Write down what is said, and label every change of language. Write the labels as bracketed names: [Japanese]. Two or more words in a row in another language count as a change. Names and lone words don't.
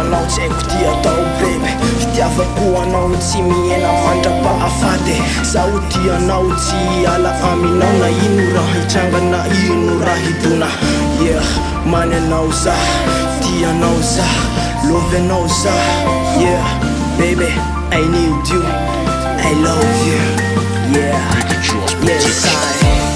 [Malagasy] tsy haiko ty atao bebe fitiavako anao tsy mihena mandrapahafady zaho ty anao tsy ala aminao na ino raha hitranga na ino raha hidona yeah many anao za ty anao za love anao za [English] yeah baby I need you I love you yeah yes I